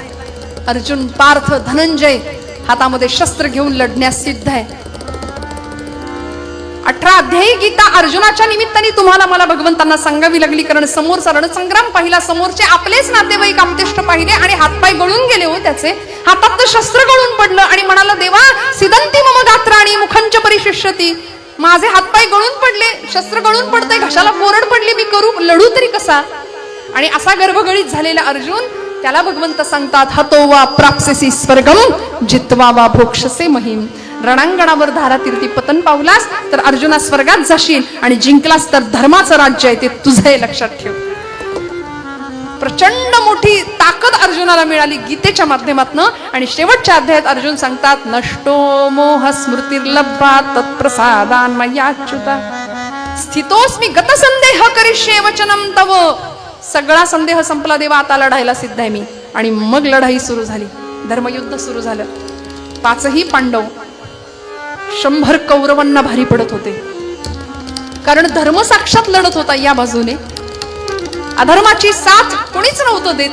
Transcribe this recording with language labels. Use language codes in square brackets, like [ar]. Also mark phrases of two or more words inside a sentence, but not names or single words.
[mr] अर्जुन, पार्थ, धनंजय हातामध्ये शस्त्र घेऊन लढण्यास सिद्ध आहे. 18 अध्यायी गीता अर्जुनाच्या निमित्ताने तुम्हाला मला भगवंतांना सांगावी लागली, कारण समोरचा रणसंग्राम पाहिला, समोरचे आपलेच नातेवाईक आप्तेष्ट पाहिले आणि हातपाय गळून गेले हो त्याचे. हातात शस्त्र गळून पडलं आणि म्हणाला, [sa] देवा सिदंती मम गात्राणी मुखंच परिशिष्यती. [mr] माझे हातपाय गळून पडले, शस्त्र गळून पडतंय, घशाला कोरड पडली, मी करू लढू तरी कसा. आणि असा गर्भगळीत झालेला अर्जुन, त्याला भगवंत सांगतात, [sa] हतो वा प्राप्स्यसि स्वर्गम जित्वा वा भोक्षसे महिम. [mr] रणांगणावर धारातीर्थी पतन पावलास तर अर्जुना स्वर्गात जाशील आणि जिंकलास तर धर्माचं राज्य आहे ते तुझं आहे, लक्षात ठेव. प्रचंड मोठी ताकद अर्जुनाला मिळाली गीतेच्या माध्यमातून. आणि शेवटच्या अध्यायात अर्जुन सांगतात, [sa] नष्टो मोह स्मृतिर्लब्धा तत्प्रसादान मयाच्युता स्थितोस्मि गतसंदेह करिष्ये वचनम तव. [mr] सगळा संदेह संपला देवा, आता लढायला सिद्ध आहे मी. आणि मग लढाई सुरू झाली, धर्मयुद्ध सुरू झालं. 5ही पांडव 100 कौरवांना भारी पडत होते, कारण धर्म साक्षात लढत होता या बाजूने. अधर्माची साथ कोणीच नव्हतं देत.